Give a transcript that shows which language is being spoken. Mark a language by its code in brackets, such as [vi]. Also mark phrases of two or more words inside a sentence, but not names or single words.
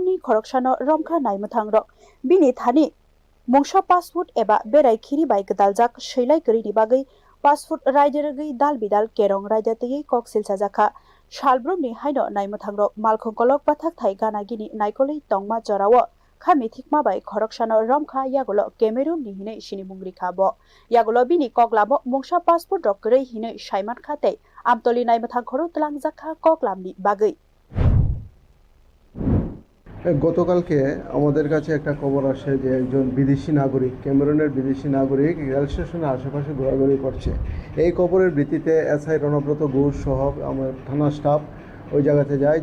[trp] ni khoroksano romkha naimuthang rok bini thani Mungsha passport eba berai khiri bai gdaljak sheilai grini bagai passport raidergai dal bidal kerong raidatei kok silsajaka shalbrumni haino naimuthangro malkhongkolok bathak thai gana gini naikoli tongma jorawo khami thikma bai khoroksano romkha yagulo Cameroon ni hine sinimungri khabo yagulo bini koklamo mungsha passport rok rei hine saiman khate amtoli naimuthang khoro tlangjaka koklamni bagai [bn] গতকালকে আমাদের কাছে একটা খবর আসে যে একজন বিদেশি নাগরিক ক্যামেরুনের বিদেশি নাগরিক রেল স্টেশনের আশেপাশে ঘোরাঘুরি করছে। এই খবরের ভিত্তিতে এসআই রণব্রত ঘোষ সহ আমার থানা স্টাফ ওই জায়গাতে যায়।